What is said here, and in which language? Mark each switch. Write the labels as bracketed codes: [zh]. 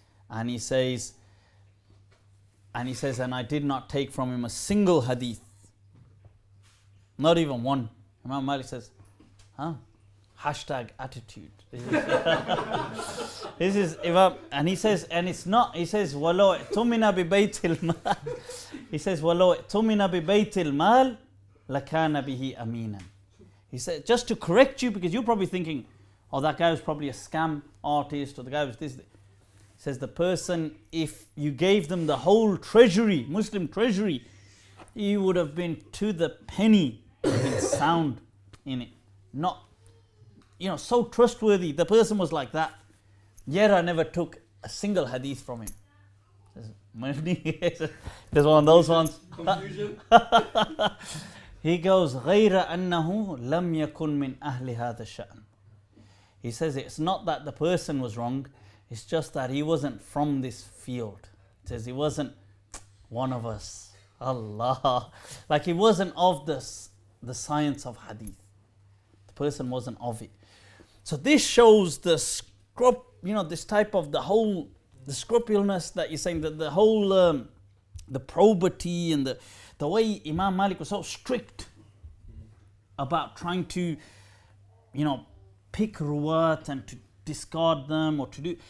[en] And he says, and I did not take from him a single hadith. Not even one. Imam Malik says, hashtag attitude. This is Imam, and he says, and it's not, he says, [ar] وَلَوْ اِعْتُمِنَا بِبَيْتِ الْمَالِ. [en] He says, [ar] وَلَوْ اِعْتُمِنَا بِبَيْتِ الْمَالِ لَكَانَ بِهِ أَمِينًا. [en] He said, just to correct you, because you're probably thinking, oh, that guy was probably a scam artist, or the guy was this. He says, the person, if you gave them the whole treasury, Muslim treasury, he would have been to the penny, been sound in it. Not, so trustworthy. The person was like that. Yet I never took a single hadith from him. There's one of those ones. Confusion. He goes, [ar] غَيْرَ أَنَّهُ لَمْ يَكُنْ مِنْ أَهْلِ هَذَا الشَّأْنِ. [en] He says it's not that the person was wrong, it's just that he wasn't from this field. He says he wasn't one of us. Allah. Like he wasn't of the science of hadith. The person wasn't of it. So this shows the this type of the scrupulousness that you're saying, that the whole, the probity and the way Imam Malik was so strict about trying to, pick ruwat and to discard them or to do.